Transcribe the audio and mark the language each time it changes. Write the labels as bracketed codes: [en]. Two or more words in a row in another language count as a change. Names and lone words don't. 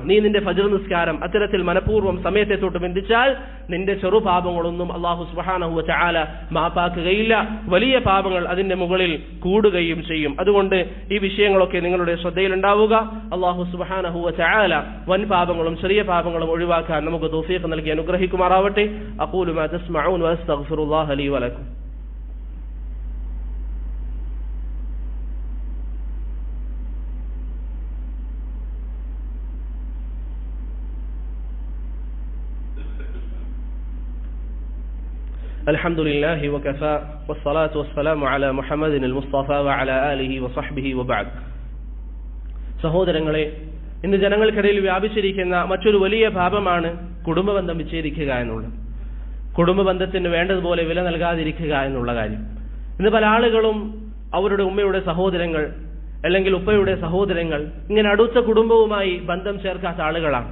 [ml] നീ നിന്റെ ഫജ്ർ നിസ്കാരം അത്തരത്തിൽ മനഃപൂർവ്വം സമയത്തെ തൊട്ട് ബന്ധിച്ചാൽ നിന്റെ ചെറുപാപങ്ങളൊന്നും [ar] الله سبحانه وتعالى [ml] മാപ്പാക്കുകയില്ല. വലിയ പാപങ്ങൾ അതിന്റെ മുകളിൽ കൂടുകയും ചെയ്യും. അതുകൊണ്ട് ഈ വിഷയങ്ങളൊക്കെ നിങ്ങളുടെ ശ്രദ്ധയിലുണ്ടാവുക. [ar] الله سبحانه وتعالى [ml] വൻ പാപങ്ങളും ചെറിയ പാപങ്ങളും ഒഴിവാക്കാൻ നമുക്ക് തൗഫീഖ് നൽകി അനുഗ്രഹിക്കുമാറാവട്ടെ. [ar] أقول ما تسمعون وأستغفر الله لي ولكم. الحمد لله وكفى والصلاة والسلام على محمد المصطفى وعلى آله وصحبه وبعد. [ml] സഹോദരങ്ങളെ, ഇന്ന് ജനങ്ങൾക്കിടയിൽ വ്യാപിച്ചിരിക്കുന്ന മറ്റൊരു വലിയ പാപമാണ് കുടുംബബന്ധം വിച്ഛേദിക്കുക എന്നുള്ളത്. കുടുംബബന്ധത്തിന് വേണ്ടതുപോലെ വില നൽകാതിരിക്കുക എന്നുള്ള കാര്യം. ഇന്ന് പല ആളുകളും അവരുടെ ഉമ്മയുടെ സഹോദരങ്ങൾ അല്ലെങ്കിൽ ഉപ്പയുടെ സഹോദരങ്ങൾ ഇങ്ങനെ അടുത്ത കുടുംബവുമായി ബന്ധം ചേർക്കാത്ത ആളുകളാണ്.